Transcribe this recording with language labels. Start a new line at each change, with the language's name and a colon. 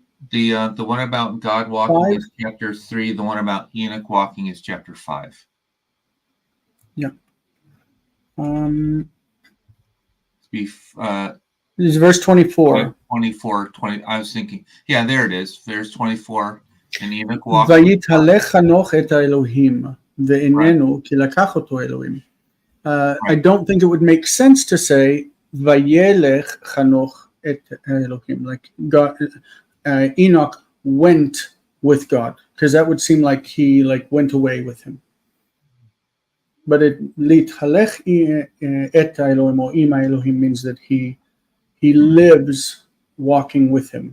English: The one about God walking is chapter 3. The one about Enoch walking is chapter 5. Yeah. It's verse 24. 24, 20. I was thinking, yeah, there it is. Verse 24. And Enoch walked.
Hebrew: ויתהלך חנוך את האלוהים, ואיננו כי לקח אותו אלוהים.
English: I don't think it would make sense to say vayelech chanoch et Elohim, like God, Enoch went with God, because that would seem like he went away with him. But lithalech et Elohim or im Elohim means that he lives walking with him.